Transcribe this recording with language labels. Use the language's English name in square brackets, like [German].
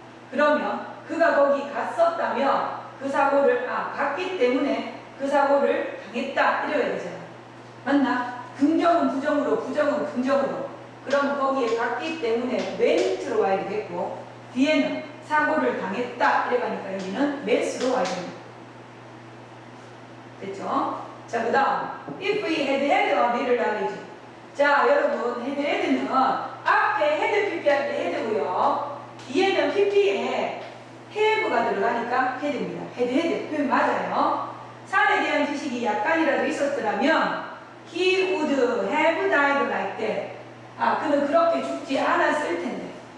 [Korean] 그러면 그가 거기 갔었다면 그 사고를 갔기 때문에 그 사고를 당했다 이래야 되잖아. 맞나? 긍정은 부정으로, 부정은 긍정으로. 그럼 거기에 갔기 때문에 went로 와야 되겠고 뒤에는 사고를 당했다 이래 가니까 여기는 met로 와야 됩니다. 됐죠? [English] 자, 그 다음 if we had had a better knowledge. [Korean] 자, 여러분 had는 앞에 had pp 할 때 had고요 뒤에는 pp에 have가 들어가니까 had입니다. had 표현 맞아요. 산에 대한 지식이 약간이라도 있었더라면 [English] he would have died like that. [Korean] 그는 그렇게 죽지 않았을 텐데.